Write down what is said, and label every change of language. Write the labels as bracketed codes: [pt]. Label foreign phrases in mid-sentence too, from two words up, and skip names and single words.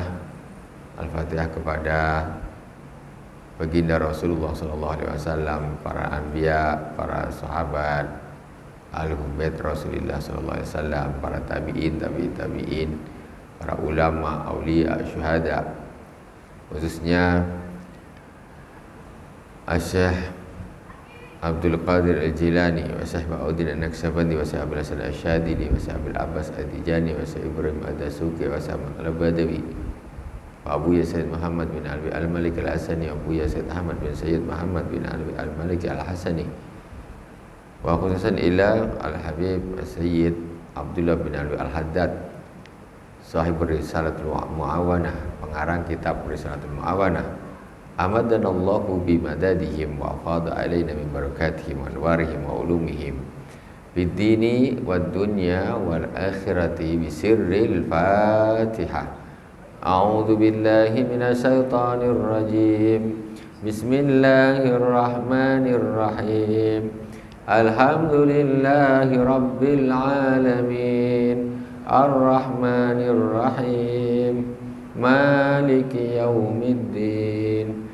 [id] Al-Fatihah kepada baginda Rasulullah SAW, para anbiya, para sahabat, ahlul bait Rasulullah SAW, para tabi'in, tabi'in, para ulama, aulia, syuhada, khususnya Syekh Abdul Qadir Al-Jilani wa Syekh Ba'udin An-Naqsyabandi wa Syekh Abdul Hasan Asy-Syadili wa Syekh Abdul Abbas Ad-Dijani wa Syekh Ibrahim Ad-Dasuki wa Syekh Al-Badawi wa Abu Sayyid Muhammad bin Alwi Al-Malik Al-Hasani wa Abu Sayyid Ahmad bin Sayyid Muhammad bin Alwi Al-Malik Al-Hasani [ar] وخصوصا إلى [id] Al-Habib Sayyid Abdullah bin Alwi Al-Haddad sahib Risalatul Mu'awanah, pengarang kitab Risalatul Mu'awanah. [ar] أمدنا الله بمددهم وأفاض علينا من بركاتهم وأنوارهم وعلومهم في الدين والدنيا والآخرة بسر الفاتحة. أعوذ بالله من الشيطان الرجيم. بسم الله الرحمن الرحيم. الحمد لله رب العالمين. الرحمن الرحيم. مالك يوم الدين.